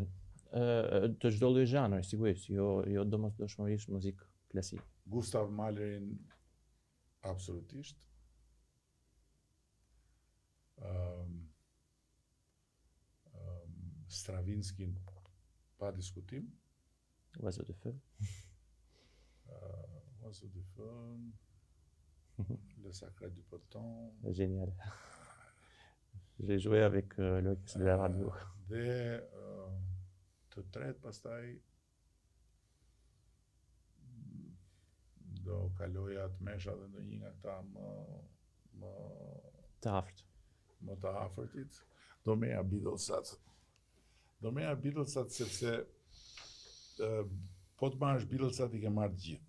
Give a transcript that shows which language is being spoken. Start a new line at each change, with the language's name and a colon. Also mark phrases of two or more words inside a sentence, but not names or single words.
Albanian: Të çdo lloj zhanri, sigurisht, jo domosdoshmërisht muzikë klasike. Gustav Mahlerin absolutisht. Stravinskin pa diskutim. Oiseau de feu. Oiseau de feu. Le Sacré du Poton.
French: Génial. J'ai joué avec l'orchestre de la radio.
Albanian: Dhe të tretë pastaj do kaloja të mesha dhe ndonjë nga këta më të afërt. Më të afërtit, do merja Beatlesat sepse po të marrësh Beatlesat I ke marrë të gjithë.